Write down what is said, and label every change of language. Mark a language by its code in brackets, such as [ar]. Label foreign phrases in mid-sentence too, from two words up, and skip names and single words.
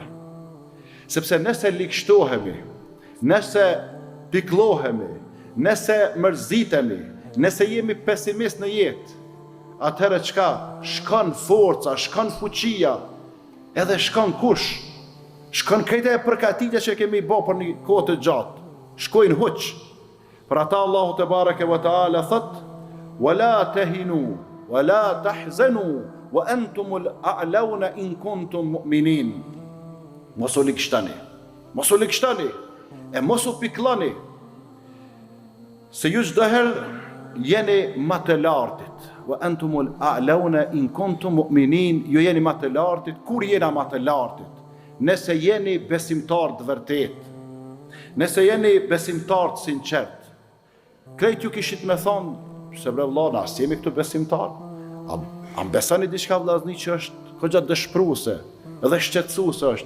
[sq] Sepse nëse likshtohemi, nëse pikëllohemi, nëse mërzitemi, nëse jemi pesimist në jetë, atëherë çka? Shkon forca, shkon fuqia, edhe shkon kush? Shkon këto e përgatitja që kemi bë për një kohë të gjatë. Shkojnë huq. Për ata Allahu [ar] تبارك وتعالى [sq] thot: [ar] "ولا تهنوا ولا تحزنوا وأنتم الأعلون إن كنتم مؤمنين." [sq] Mos u likshtani. Mos u likshtani. E mos u pikëlloni. Se ju çdo herë jeni më të lartit. [ar] وأنتم الأعلون إن كنتم مؤمنين. [sq] Ju jeni më të lartit. Kur jena më të lartit? Nëse jeni besimtar të vërtet, nëse jeni besimtar të sinqert. Krejt ju kishit me thonë, se bre vlla, na jemi këtu besimtar. A besoni diçka vllazni që është goxha dëshpëruese, edhe shqetësuese është.